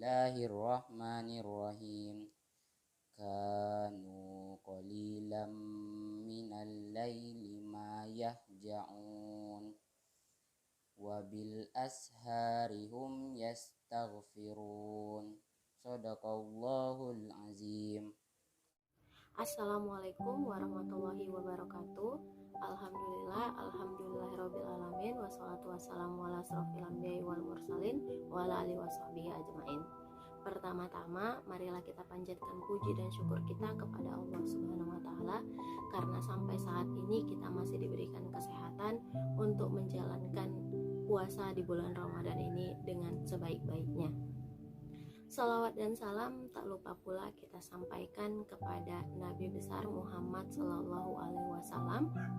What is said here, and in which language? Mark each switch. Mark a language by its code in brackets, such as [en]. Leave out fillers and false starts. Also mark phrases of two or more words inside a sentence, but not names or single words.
[ar] بسم الله الرحمن الرحيم كانوا قليلا من الليل ما يهجعون وبالأسحار هم يستغفرون. صدق الله العظيم. السلام عليكم ورحمة الله وبركاته. الحمد لله رب العالمين والصلاة والسلام على أشرف الأنبياء والمرسلين وعلى آله وصحبه أجمعين. [id] Pertama-tama, marilah kita panjatkan puji dan syukur kita kepada Allah [ar] سبحانه وتعالى [id] karena sampai saat ini kita masih diberikan kesehatan untuk menjalankan puasa di bulan Ramadan ini dengan sebaik-baiknya. Salawat dan salam tak lupa pula kita sampaikan kepada Nabi besar Muhammad [ar] صلى الله عليه وسلم.